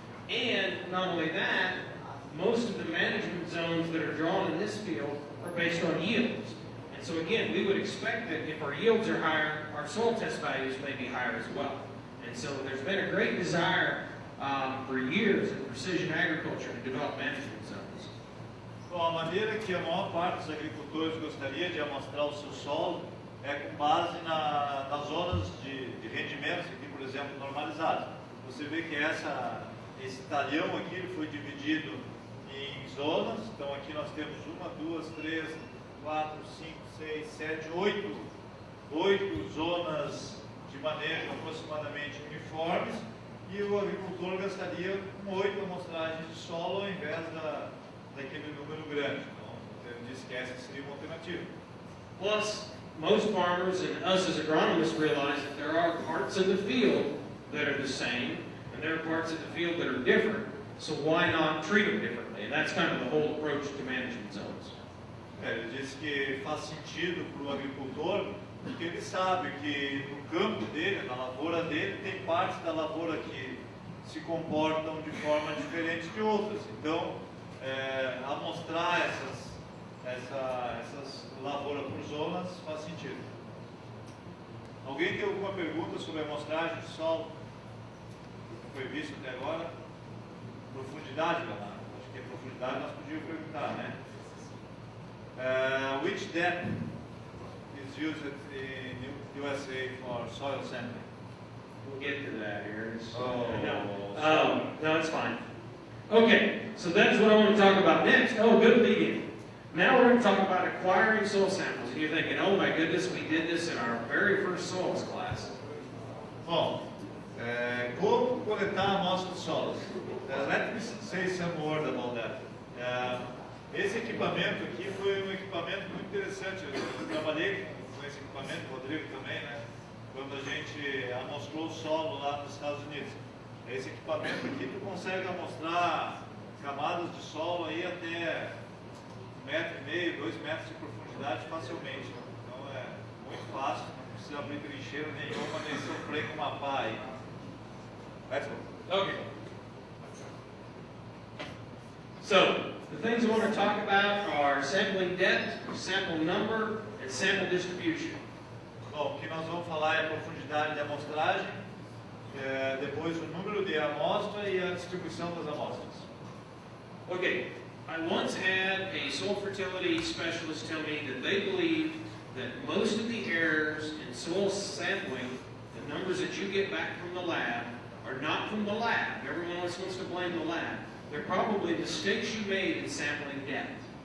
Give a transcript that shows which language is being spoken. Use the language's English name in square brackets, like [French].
[English] And not only that, most of the management zones that are drawn in this field are based on yields. And so again, we would expect that if our yields are higher, our soil test values may be higher as well. And so there's been a great desire for years in precision agriculture to develop management zones. [Portuguese] Bom, a maneira que a maior parte dos agricultores gostaria de amostrar o seu solo é com base nas zonas de rendimentos, aqui, por exemplo, normalizados. Você vê que esse talhão aqui ele foi dividido em zonas. Então aqui nós temos 1, 2, 3, 4, 5, 6, 7, 8 zonas de manejo aproximadamente uniformes, e o agricultor gastaria com 8 amostragens de solo ao invés daquele número grande. Então, ele disse que essa seria uma alternativa. [English] Plus, most farmers and us as agronomists realize that there are parts of the field that are the same, and there are parts of the field that are different, so why not treat them differently? And that's kind of the whole approach to management zones. [Portuguese] Ele disse que faz sentido para o agricultor, porque ele sabe que no campo dele, na lavoura dele, tem partes da lavoura que se comportam de forma diferente de outras. Então, amostrar essas lavouras por zonas faz sentido. Alguém tem alguma pergunta sobre a amostragem de solo? Foi visto até agora? Profundidade, Leonardo? Acho que a profundidade nós podíamos perguntar, né? [English] Which depth is used in USA for soil sampling? We'll get to that here. Oh. No, it's fine. Okay, so that's what I want to talk about next. Oh, good beginning. Now we're going to talk about acquiring soil samples. And you're thinking, oh my goodness, we did this in our very first soils class. [Portuguese] Bom, como coletar amostras de solos? [English] Let me say some word about that. [Portuguese] Esse equipamento aqui foi um equipamento muito interessante. Eu trabalhei com esse equipamento, o Rodrigo também, né? Quando a gente amostrou o solo lá nos Estados Unidos. Esse equipamento aqui tu consegue amostrar camadas de solo aí até 1,5 metro, 2 metros de profundidade facilmente. Então é muito fácil, não precisa abrir trincheira nenhuma, nem sofrer com uma pá aí. [English] Let's go. Okay. So, the things I want to talk about are sampling depth, sample number, and sample distribution. [Portuguese] Bom, o que nós vamos falar é a profundidade de amostragem, depois o número de amostra e a distribuição das amostras. [English] Okay, I once had a soil fertility specialist tell me that they believe that most of the errors in soil sampling, the numbers that you get back from the lab, are not from the lab. Everyone else wants to blame the lab. They're probably mistakes you made in sampling depth.